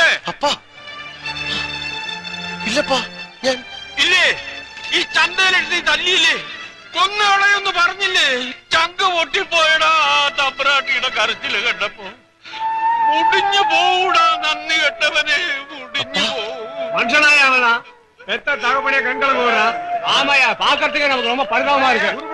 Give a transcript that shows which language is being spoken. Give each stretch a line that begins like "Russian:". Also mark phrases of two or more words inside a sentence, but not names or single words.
Malayalam: അപ്പാ ഇല്ലപ്പാ, ഞാൻ ഇല്ലേ? ഈ ചന്തയിലെടുത്ത് നീ തല്ലിയില്ലേ? കൊന്നുകളയൊന്ന് പറഞ്ഞില്ലേ? ചങ്ക് പൊട്ടിപ്പോയടാ ആ തമ്പ്രാട്ടിയുടെ കരച്ചില് കണ്ടപ്പോ. മുടിഞ്ഞു പോകൂടാ നന്ദി കെട്ടവനെ, മുടിഞ്ഞു പോവും.
Tamil: மனுஷனாயா பெத்த தகப்பனே கண்களை போடுறா. ஆமாயா, பாக்கிறதுக்கு நமக்கு ரொம்ப பரிதாபமா இருக்கு.